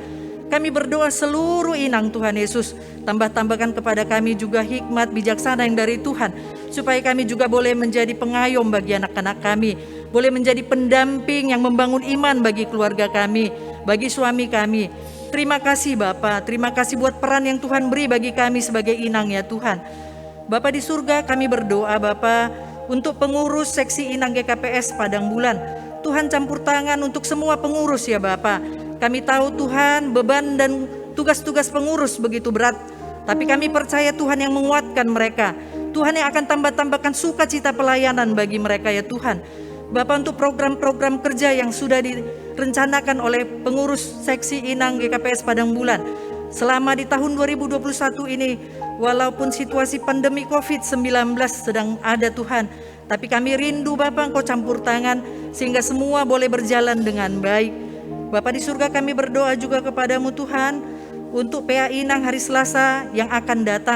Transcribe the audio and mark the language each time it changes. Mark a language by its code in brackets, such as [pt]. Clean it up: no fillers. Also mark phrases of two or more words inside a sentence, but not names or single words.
[id] Kami berdoa seluruh inang Tuhan Yesus, tambahkan kepada kami juga hikmat bijaksana yang dari Tuhan, supaya kami juga boleh menjadi pengayom bagi anak-anak kami, boleh menjadi pendamping yang membangun iman bagi keluarga kami, bagi suami kami. Terima kasih Bapa, terima kasih buat peran yang Tuhan beri bagi kami sebagai inang ya Tuhan. Bapa di surga, kami berdoa Bapa untuk pengurus seksi inang GKPS Padang Bulan. Tuhan campur tangan untuk semua pengurus ya Bapa. Kami tahu Tuhan beban dan tugas-tugas pengurus begitu berat, tapi kami percaya Tuhan yang menguatkan mereka. Tuhan yang akan tambahkan sukacita pelayanan bagi mereka ya Tuhan. Bapa, untuk program-program kerja yang sudah direncanakan oleh pengurus seksi inang GKPS Padang Bulan selama di tahun 2021 ini, walaupun situasi pandemi COVID-19 sedang ada Tuhan, tapi kami rindu Bapa Engkau campur tangan sehingga semua boleh berjalan dengan baik. Bapa di surga, kami berdoa juga kepadamu Tuhan untuk PA Inang hari Selasa yang akan datang.